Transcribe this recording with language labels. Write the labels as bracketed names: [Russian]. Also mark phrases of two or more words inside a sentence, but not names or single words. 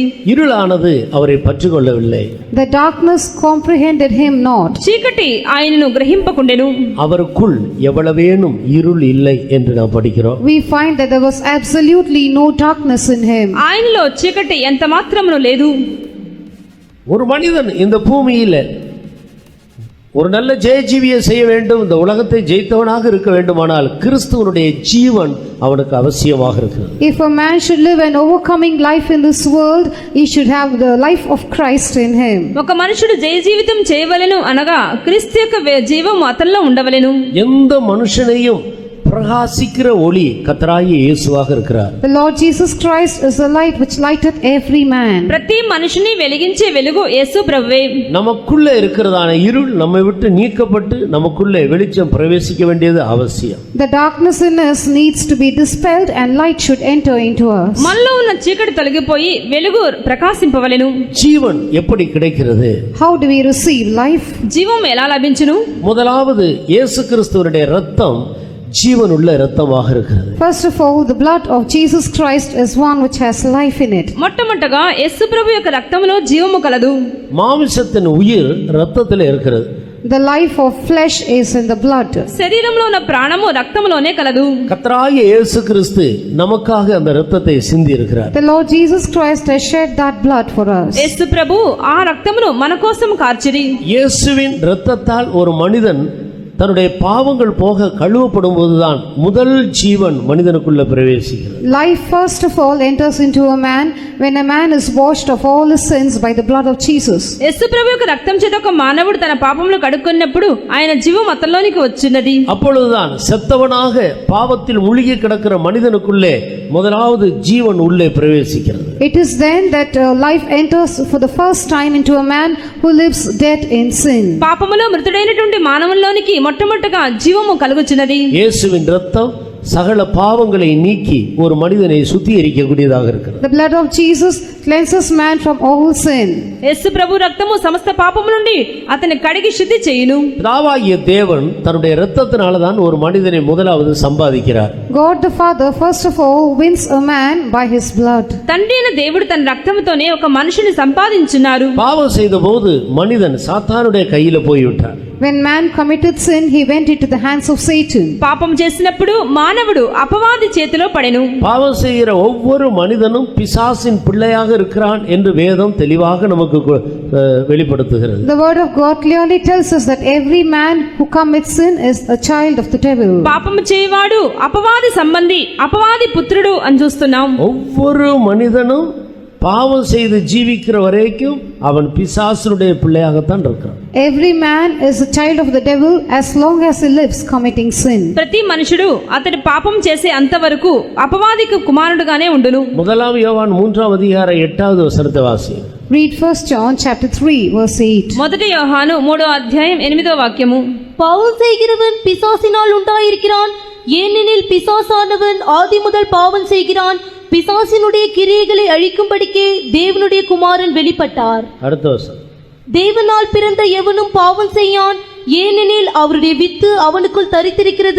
[Tamil] இருளானது அவரை பற்றிக்கொள்ளவில்லை. [English] The darkness comprehended him not. [Telugu] చీకటి ఆయనను గ్రహింపకుండెను. [Tamil] அவருக்குள் எவ்வளவேனும் இருள் இல்லை என்று நாம் படிக்கிறோம். [English] We find that there was absolutely no darkness in him. [Telugu] ఆయనలో చీకటి ఎంత మాత్రమును లేదు. [Tamil] ஒரு மனிதன் இந்த பூமியில ஒரு நல்ல ஜெயஜீவியை செய்ய வேண்டும், இந்த உலகத்தை ஜெயித்தவனாக இருக்க வேண்டுமானால் கிறிஸ்துவனுடைய ஜீவன் அவனுக்கு அவசியமாக இருக்கிறது. [English] If a man should live an overcoming life in this world, he should have the life of Christ in him. [Telugu] ఒక మనుషుడు జయ జీవితం చేయవలెను అనగా క్రీస్తు యొక్క జీవం అతనిలో ఉండవలెను. [Tamil] எந்த மனுஷனையும் பிரகாசிக்கிற ஒளி கர்த்தராகிய இயேசுவாக இருக்கிறார். [English] The Lord Jesus Christ is the light which lighteth every man. [Telugu] ప్రతి మనిషిని వెలిగించే వెలుగు యేసు ప్రభువే. [Tamil] நமக்குள்ள இருக்கிறதான இருள் நம்மை விட்டு நீக்கப்பட்டு நமக்குள்ளே வெளிச்சம் பிரவேசிக்க வேண்டியது அவசியம். [English] The darkness in us needs to be dispelled and light should enter into us. [Telugu] మనలో ఉన్న చీకటి తొలగిపోయి వెలుగు ప్రకాశింపవలెను. [Tamil] ஜீவன் எப்படி கிடைக்கிறது? [English] How do we receive life? [Telugu] జీవం ఎలా లభించును? [Tamil] முதலாவது இயேசு கிறிஸ்துவினுடைய இரத்தம் ஜீவனுள்ள இரத்தமாக இருக்கிறது. [English] First of all, the blood of Jesus Christ is one which has life in it. [Telugu] మొట్టమొదటగా యేసు ప్రభు యొక్క రక్తములో జీవము కలదు. [Tamil] மாமிசத்தின் உயிர் இரத்தத்தில் இருக்கிறது. [English] The life of flesh is in the blood. [Telugu] శరీరంలో ఉన్న ప్రాణము రక్తములోనే కలదు. [Tamil] கர்த்தராகிய இயேசு கிறிஸ்து நமக்காக அந்த இரத்தத்தை சிந்தி இருக்கிறார். [English] The Lord Jesus Christ has shed that blood for us. [Telugu] యేసు ప్రభు ఆ రక్తమును మన కోసం కార్చిరి. [Tamil] இயேசுவின் இரத்தத்தால் ஒரு மனிதன் தன்னுடைய பாவங்கள் போக கழுவப்படும் போதுதான் முதல் ஜீவன் மனிதனுக்குள்ள பிரவேசிக்கிறது. [English] Life first of all enters into a man when a man is washed of all his sins by the blood of Jesus. [Telugu] యేసు ప్రభు యొక్క రక్తం చేత ఒక మానవుడు తన పాపములు కడుక్కున్నప్పుడు ఆయన జీవం అతనిలోనికి వచ్చినది. [Tamil] அப்பொழுதுதான் செத்தவனாக பாவத்தில் முழுகி கிடக்கிற மனிதனுக்குள்ளே முதலாவது ஜீவன் உள்ளே பிரவேசிக்கிறது. [English] It is then that life enters for the first time into a man who lives dead in sin. [Telugu] పాపములో మృతుడైనటువంటి మానవుల్లోనికి మొట్టమొదటగా జీవము కలుగుచున్నది. [Tamil] இயேசுவின் இரத்தம் சகல பாவங்களை நீக்கி ஒரு மனிதனை சுத்திகரிக்கக்கூடியதாக இருக்கிறது. [English] The blood of Jesus cleanses man from all sin. [Telugu] యేసు ప్రభు రక్తము సమస్త పాపము నుండి అతని కడిగి శుద్ధి చేయును. [Tamil] பிதாவாகிய தேவன் தன்னுடைய இரத்தத்தினால தான் ஒரு மனிதனை முதலாவது சம்பாதிக்கிறார். [English] God the Father first of all wins a man by his blood. [Telugu] తండ్రి అయిన దేవుడు తన రక్తముతోనే ఒక మనిషిని సంపాదించున్నారు. [Tamil] பாவம் செய்தபோது மனிதன் சாத்தானுடைய கையில போய்விட்டார். [English] When man committed sin, he went into the hands of Satan. [Telugu] పాపం చేసినప్పుడు మానవుడు అపవాది చేతిలో పడెను. [Tamil] பாவம் செய்கிற ஒவ்வொரு மனிதனும் பிசாசின் பிள்ளையாக இருக்கிறான் என்று வேதம் தெளிவாக நமக்கு வெளிப்படுத்துகிறது. [English] The word of God clearly tells us that every man who commits sin is a child of the devil. [Telugu] పాపము చేయవాడు అపవాది సంబంధి, అపవాది పుత్రుడు అని చూస్తున్నాం. [Tamil] ஒவ்வொரு மனிதனும் பாவம் செய்து ஜீவிக்கிற வரைக்கும் அவன் பிசாசுடைய பிள்ளையாகத்தான் இருக்கிறான். [English] Every man is a child of the devil as long as he lives committing sin. [Telugu] ప్రతి మనుషుడు అతడు పాపం చేసే అంతవరకు అపవాదికి కుమారుడుగానే ఉండును. [Tamil] முதலாம் யோவான் 3ஆம் அதிகாரம் 8வது வசனத்தை வாசி. [English] Read 1 John chapter 3 verse 8. [Telugu] మొదటి యోహాను 3వ అధ్యాయం 8వ వాక్యము. [Tamil] பாவம் செய்கிறவன் பிசாசினால் உண்டாயிருக்கிறான், ஏனெனில் பிசாசானவன் ஆதி முதல் பாவம் செய்கிறான். பிசாசினுடைய கிரியைகளை அழிக்கும்படிக்கே தேவனுடைய குமாரன் வெளிப்பட்டார். அடுத்த வசனம். தேவனால் பிறந்த எவனும் பாவம் செய்யான், ஏனெனில் அவருடைய வித்து அவனுக்குள் தரித்திருக்கிறது.